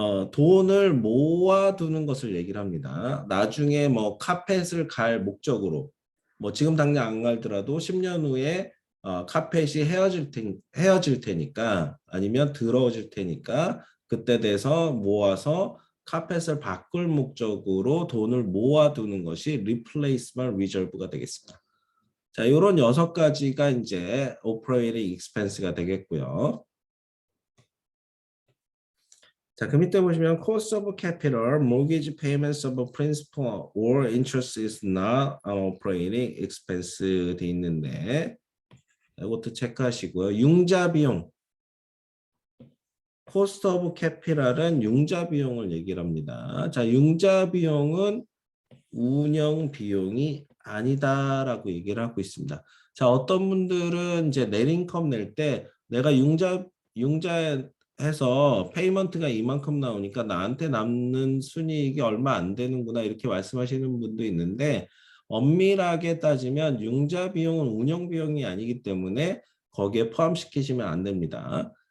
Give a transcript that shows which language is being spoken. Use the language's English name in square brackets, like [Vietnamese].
[Korean] 돈을 모아두는 것을 얘기를 합니다. 나중에 뭐 카펫을 갈 목적으로 뭐 지금 당장 안 갈더라도 10년 후에 카펫이 헤어질 테니까 아니면 더러워질 테니까 그때 돼서 모아서 카펫을 바꿀 목적으로 돈을 모아두는 것이 replacement reserve가 되겠습니다. 자, 이런 6가지가 이제 operating expense가 되겠고요. 자, 그 밑에 보시면 [English] cost of capital, mortgage payments of principal or interest is not an operating expense [Korean] 돼 있는데 이것도 체크하시고요. 융자 비용, cost of capital은 융자 비용을 얘기를 합니다. 자, 융자 비용은 운영 비용이 아니다라고 얘기를 하고 있습니다. 자, 어떤 분들은 이제 net 인컴 낼 때 내가 융자해서 페이먼트가 이만큼 나오니까 나한테 남는 순이익이 얼마 안 되는구나 이렇게 말씀하시는 분도 있는데 엄밀하게 따지면 융자 비용은 운영 비용이 아니기 때문에 거기에 포함시키시면 안 됩니다.